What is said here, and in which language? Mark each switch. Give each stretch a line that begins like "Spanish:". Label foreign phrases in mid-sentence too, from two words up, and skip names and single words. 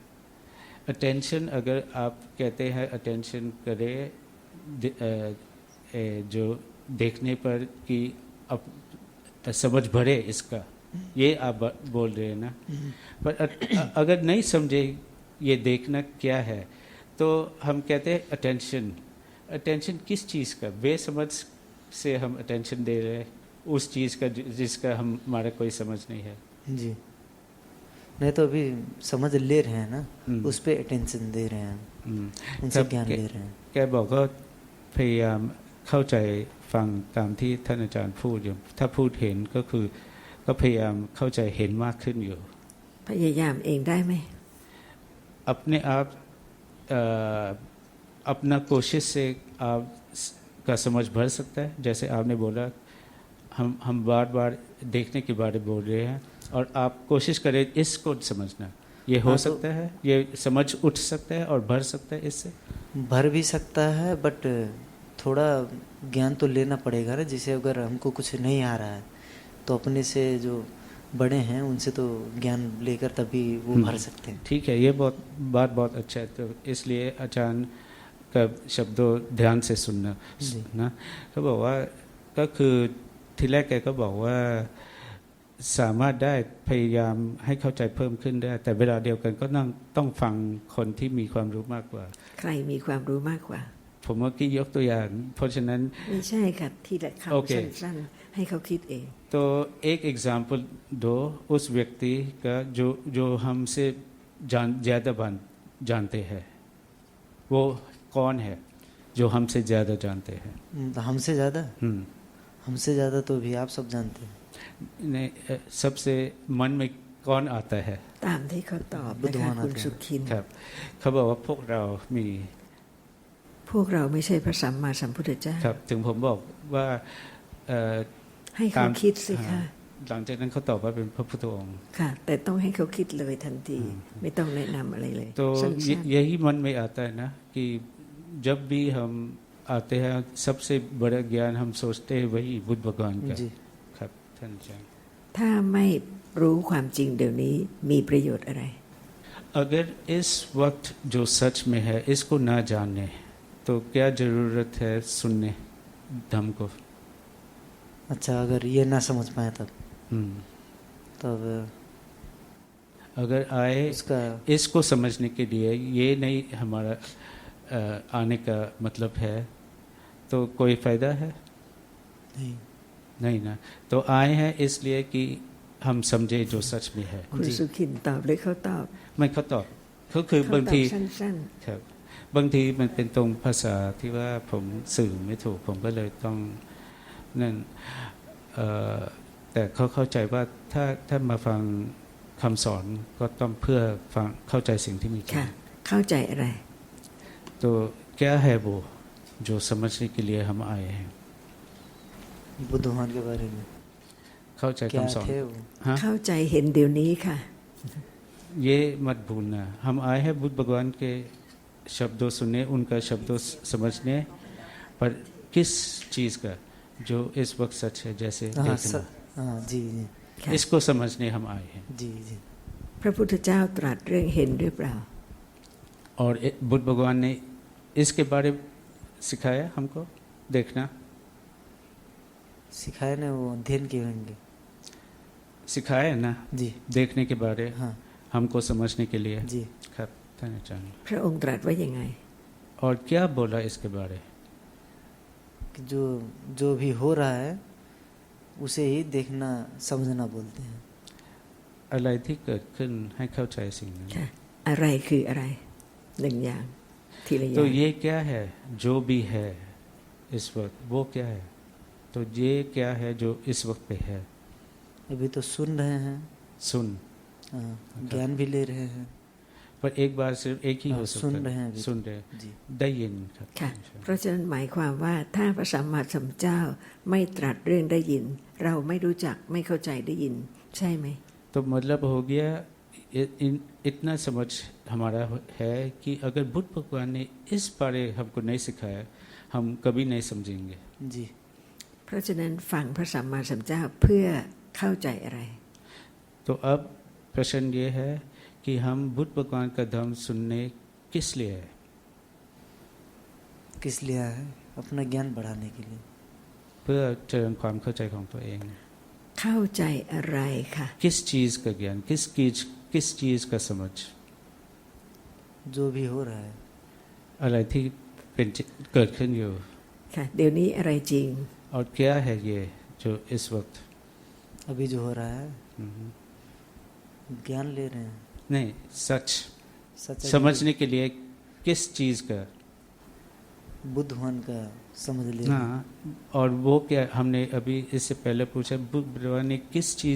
Hindi: अटेंशन अगर आप कहते हैं अटेंशन करें जो देखने पर कि अब समझ भरे इसका, ये आप बोल रहे हैं ना, पर अगर नहीं समझे ये देखना क्या है, तो हम कहते हैं अटेंशन। अटेंशन किस चीज़ का? बेसमझ से हम अटेंशन दे रहे हैं उस चीज़ का जिसका हमारा कोई समझ नहीं है। जी, नहीं तो अभी समझ ले रहे हैं ना, उस पे अटेंशन दे रहे हैं, उनसे ज्ञान ले रहे हैं।
Thai: แกบอกก็พยายามเข้าใจฟังตามที่ท่านอาจารย์พูดอยู่ ถ้าพูดเห็นก็คือก็พยายามเข้าใจเห็นมากขึ้นอยู่ พยายามเองได้ไหม
Hindi: अपने आप अपना कोशिश से आप का समझ भर सकता है। जैसे आपने बोला हम बार बार देखने के बारे में बोल रहे हैं और आप कोशिश करें इसको समझना, ये हो सकता है, ये समझ उठ सकता है और भर सकता है इससे? भर भी सकता है, बट थोड़ा ज्ञान तो लेना पड़ेगा ना। जैसे अगर हमको कुछ नहीं आ रहा है तो अपने से जो बड़े हैं उनसे तो ज्ञान लेकर तभी वो भर सकते हैं। ठीक है, ये बात बहुत अच्छा है। तो इसलिए आचार्य का शब्दों ध्यान से सुनना ना।
Thai: เขาบอกว่าก็คือทีแรกแกก็บอกว่าสามารถได้พยายามให้เข้าใจเพิ่มขึ้นได้ แต่เวลาเดียวกันก็ต้องฟังคนที่มีความรู้มากกว่า ใครมีความรู้มากกว่า ผมเมื่อกี้ยกตัวอย่าง เพราะฉะนั้น ไม่ใช่ค่ะทีละคำสั้นๆให้เขาคิดเอง
Hindi: तो एक एग्जाम्पल दो उस व्यक्ति का जो हमसे ज़्यादा जानते हैं, वो कौन है जो हमसे ज़्यादा जानते हैं? हमसे ज़्यादा? हमसे ज़्यादा तो भी आप सब जानते हैं। नहीं, सबसे मन में कौन आता है?
Thai: ตามที่เขาตอบนะคะคุณสุขิน ครับเขาบอกว่าพวกเรามี พวกเราไม่ใช่พระสัมมาสัมพุทธเจ้า ครับถึงผมบอกว่า ให้เขาคิดสิคะ หลังจากนั้นเขาตอบว่าเป็นพระพุทธองค์ ค่ะ แต่ต้องให้เขาคิดเลยทันที ไม่ต้องแนะนำอะไรเลย
Hindi: तो
Thai: สั้น
Hindi: यही मन में आता है ना कि जब भी हम आते हैं सबसे बड़ा ज्ञान हम सोचते हैं वही बुद्ध भगवान का।
Thai: ครับท่านอาจารย์ ๆถ้าไม่รู้ความจริงเดี๋ยวนี้มีประโยชน์อะไร
Hindi: अगर इस वक्त जो सच में है इसको ना जानने तो क्या जरूरत है सुनने धम्म को? अच्छा, अगर ये ना समझ पाए तब अगर आए उसका इसको समझने के लिए, ये नहीं हमारा आने का मतलब है, तो कोई फायदा है? नहीं ना। तो आए हैं इसलिए कि हम समझे जो सच में है।
Thai: คุณสุขินตอบเลยเขาตอบ ไม่เขาตอบก็คือ เขา บาง ตอ ที บสั้น ครับบางทีมันเป็นตรงภาษาที่ว่าผมสื่อไม่ถูกผมก็เลยต้องนั่นแต่เขาเข้าใจว่าถ้ามาฟังคำสอนก็ต้องเพื่อฟังเข้าใจสิ่งที่มีจ ๆ ริ ค่ะ ง เข้าใจอะไร
Hindi: तो क्या है वो जो समझने के लिए हम आए हैं? बुद्ध भगवान के बारे में
Thai: เข้าใจ
Hindi: क्या
Thai: คำสอน
Hindi: थे वो?
Thai: ฮะ เข้าใจเห็นเดี๋ยวนี้ค่ะ
Hindi: ये मत भूलना, हम आए हैं बुद्ध भगवान के शब्दों सुनने, उनका शब्दों समझने, पर किस चीज़ का जो इस वक्त सच है, जैसे देखना, हाँ जी जी
Thai: ค่ะ
Hindi: इसको समझने हम आए हैं। जी जी
Thai: พระพุทธเจ้าตรัสเรื่องเห็นหรือเปล่า
Hindi: और बुद्ध भगवान ने इसके बारे में सिखाया हमको देखना, सिखाए ना, वो अध्ययन किए होंगे। सिखाया ना जी देखने के बारे, हाँ हमको समझने के लिए। जी
Thai: ครับท่านอาจารย์ พระองค์ตรัสว่ายังไง
Hindi: और क्या बोला इसके बारे? कि जो भी हो रहा है उसे ही देखना समझना बोलते हैं।
Thai: อะไรที่เกิดขึ้นให้เข้าใจสิ่งนั้น ค่ะ อะไรคืออะไรหนึ่งอย่างทีละอย่า
Hindi: तो
Thai: ง
Hindi: ये क्या है जो भी है इस वक्त वो क्या है? तो ये क्या है जो इस वक्त पे है? अभी तो सुन रहे हैं, सुन, हाँ, ज्ञान भी ले रहे हैं, पर एक बार सिर्फ एक ही हो सकता सुन है। रहे हैं अभी। सुन रहे हैं। जी
Thai: ได้ยินครับ ค่ะ เพราะฉะนั้นหมายความว่าถ้าพระสัมมาสัมพุทธเจ้าไม่ตรัสเรื่องได้ยิน เราไม่รู้จักไม่เข้าใจได้ยิน ใช่ไหม
Hindi: तो मतलब हो गया इतना समझ हमारा है कि अगर बुद्ध भगवान ने इस बारे हमको नहीं सिखाया, हम कभी नहीं समझेंगे। जी
Thai: เพราะฉะนั้นฟังพระสัมมาสัมพุทธเจ้าเพื่อเข้าใจอะไร
Hindi: तो अब प्रश्न ये है कि हम बुद्ध भगवान का धर्म सुनने किस लिए है? किस लिए है? अपना ज्ञान बढ़ाने के लिए।
Thai: เพื่อเจริญความเข้าใจของตัวเอง เข้าใจอะไรค่ะ
Hindi: किस चीज का ज्ञान, किस चीज का समझ, जो भी हो रहा है
Thai: อะไรที่เป็นเกิดขึ้นอยู่ ค่ะ เดี๋ยวนี้อะไรจริง
Hindi: और क्या है ये जो इस वक्त अभी जो हो रहा है, हम्म, ज्ञान ले रहे हैं, नहीं सच सच समझने के लिए किस चीज का, बुद्ध भगवान का समझ ले रहे हैं। हाँ, और वो क्या हमने अभी इससे पहले पूछा बुद्ध भगवान ने किस चीज